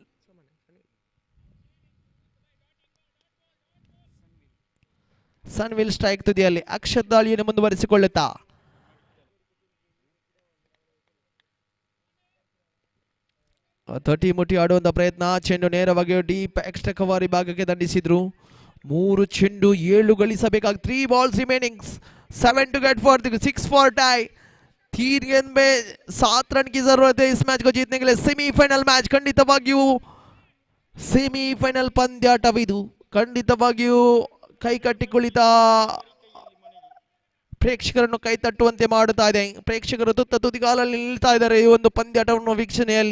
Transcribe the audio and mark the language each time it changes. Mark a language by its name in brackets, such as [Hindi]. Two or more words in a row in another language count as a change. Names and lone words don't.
[Kannada] ಸನ್ವಿಲ್ ಸ್ಟ್ರೈಕ್ ತುದಿಯಲ್ಲಿ ಅಕ್ಷತ್ ದಾಳಿಯನ್ನು ಮುಂದುವರಿಸಿಕೊಳ್ಳುತ್ತಾ 30 ಮುಟ್ಟಿ ಆಡುವಂತ ಪ್ರಯತ್ನ. ಚೆಂಡು ನೇರವಾಗಿ [English] deep extra cover [Kannada] ಭಾಗಕ್ಕೆ ದಂಡಿಸಿದ್ರು. [English] 3 [Kannada] ಚೆಂಡು 7 ಗಳಿಸಬೇಕಾಗಿ [English] 3 balls remaining, 7 to get for 6 for tie. [Hindi] 3 गेंद में 7 रन की जरूरत है इस मैच को जीतने के लिए. [English] semifinal match [Kannada] ಖಂಡಿತವಾಗಿಯೂ ಸೆಮಿಫೈನಲ್ ಪಂದ್ಯಾಟವಿದು. ಖಂಡಿತವಾಗಿಯೂ ಕೈ ಕಟ್ಟಿ ಕುಳಿತ ಪ್ರೇಕ್ಷಕರನ್ನು ಕೈ ತಟ್ಟುವಂತೆ ಮಾಡುತ್ತಾ ಇದೆ. ಪ್ರೇಕ್ಷಕರು ತುತ್ತ ತುದಿಗಾಲಲ್ಲಿ ನಿಲ್ತಾ ಇದ್ದಾರೆ ಈ ಒಂದು ಪಂದ್ಯಾಟವನ್ನು ವೀಕ್ಷಣೆಯಲ್ಲಿ.